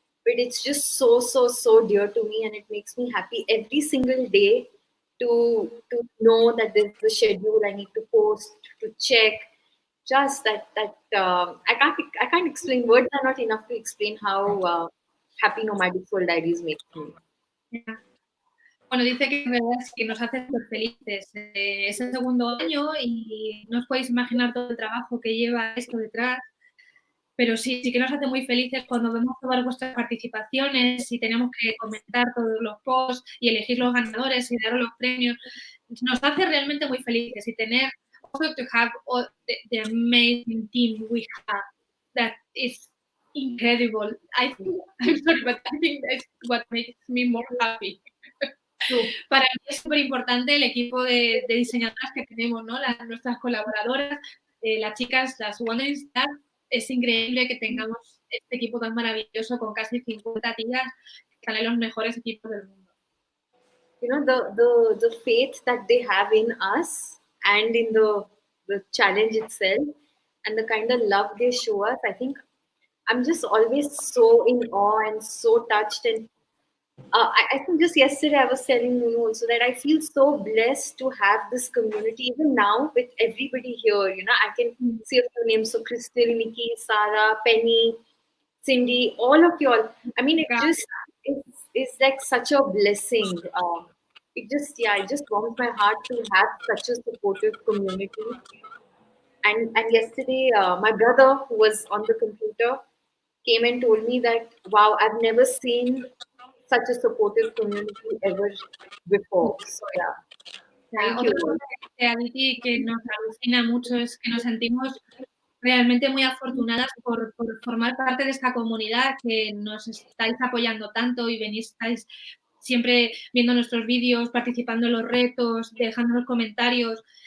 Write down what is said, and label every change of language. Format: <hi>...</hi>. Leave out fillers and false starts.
<en>But it's just so dear to me, and it makes me happy every single day to know that there's a schedule I need to post, to check. Just that I can't explain. Words are not enough to explain how happy Nomadic Soul Diaries makes me. Yeah.</en> <es>Bueno, dice que en verdad es que nos hace súper felices. Es el segundo año y no os podéis imaginar todo el trabajo que lleva esto detrás, pero sí que nos hace muy felices cuando vemos todas vuestras participaciones y tenemos que comentar todos los posts y elegir los ganadores y daros los premios. Nos hace realmente muy felices y tener</es> <en>also to have all the amazing team we have that is incredible. I'm sorry, but I think that's what makes me more happy.</en> <es>Para mí es súper importante el equipo de diseñadoras que tenemos, ¿no? Nuestras colaboradoras, las chicas, las Wandering Stars. Es increíble que tengamos este equipo tan maravilloso con casi 50 tías que están en los mejores equipos del mundo.</es> <en>The faith that they have in us and in the challenge itself, and the kind of love they show us, I think I'm just always so in awe and so touched. And I think just yesterday I was telling you also that I feel so blessed to have this community. Even now with everybody here, I can see a few names. So Crystal, Nikki, Sarah, Penny, Cindy, all of y'all. I mean, it's like such a blessing. It just warms my heart to have such a supportive community. And yesterday, my brother, who was on the computer, came and told me that, wow, I've never seen such a supportive community ever before. So thank you.</en> <es>Otra cosa que Aditi que nos alucina mucho es que nos sentimos realmente muy afortunadas por formar parte de esta comunidad, que nos estáis apoyando tanto y estáis siempre viendo nuestros vídeos, participando en los retos, dejándonos comentarios.</es>